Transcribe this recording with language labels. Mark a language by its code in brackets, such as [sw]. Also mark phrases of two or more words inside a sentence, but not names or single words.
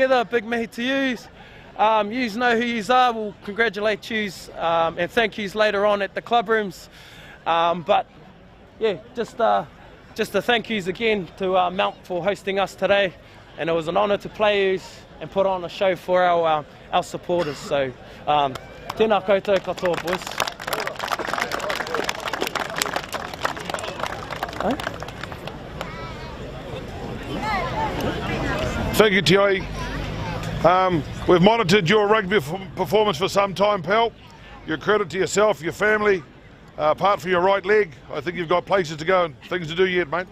[en] A big mihi to you. Yous know who yous are. We'll congratulate yous and thank yous later on at the club rooms. But yeah, just a thank yous again to Mount for hosting us today, and it was an honour to play yous and put on a show for our supporters. [mi] So tēnā koutou katoa, [en] boys. Thank you, Tiai. We've monitored your rugby performance for some time, pal. Your credit to yourself, your family. Apart from your right leg, I think you've got places to go and things to do yet, mate.